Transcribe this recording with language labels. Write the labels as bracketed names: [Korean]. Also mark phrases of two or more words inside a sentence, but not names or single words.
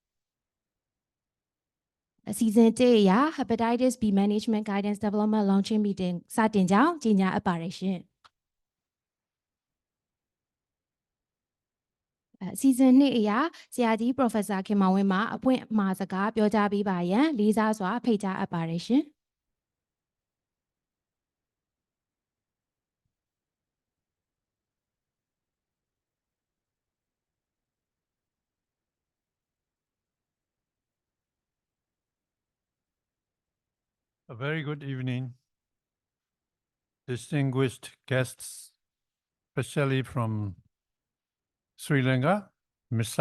[Burmese] အစီအစဉ်1အရ Hepatitis B Management Guidance Development Launching Meeting စတင်ကြောင်းကြေညာအပ်ပါတယ်ရှင်စီဇန်2အရာဆရာကြီး Professor ခင်မောင်ဝင်းမှအဖွင့်အမှာစကားပြောကြားပေးပါရန်လေးစားစွာဖိတ်ကြားအပ်ပါတယ်ရှင် [English] A very good evening, distinguished guests, especially from Sri Lanka, Mr.